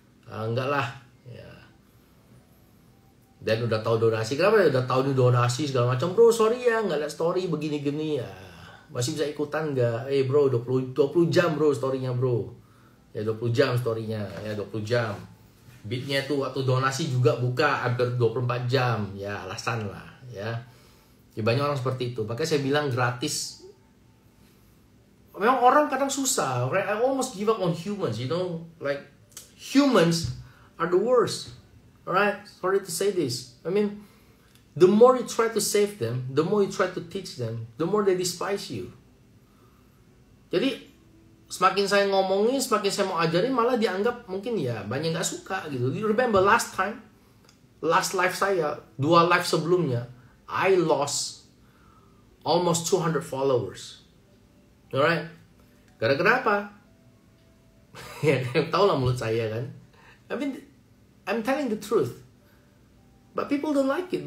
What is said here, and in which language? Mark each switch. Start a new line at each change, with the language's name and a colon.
Indonesian: Enggak lah ya. Dan udah tahu donasi, kenapa ya? Udah tahu nih donasi segala macam, bro sorry ya nggak liat story begini-gini ya, masih bisa ikutan nggak? Bro 20 jam bro storynya bro, ya 20 jam storynya ya, 20 jam. Bitnya tuh waktu donasi juga buka hampir 24 jam ya, alasan lah ya. Ya banyak orang seperti itu, makanya saya bilang gratis. Memang orang kadang susah,
English: I almost give up on humans, you know, like humans are the worst. Alright, sorry to say this. I mean, the more you try to save them, the more you try to teach them, the more they despise you.
Indonesian: Jadi, semakin saya ngomongin, semakin saya mau ajarin, malah dianggap mungkin ya banyak nggak suka gitu.
English: You remember last live saya,
Indonesian: 2 live sebelumnya,
English: I lost almost 200 followers.
Indonesian: Alright, gara-gara apa? Ya, tahu lah mulut saya kan.
English: I mean, I'm telling the truth, but people don't like it.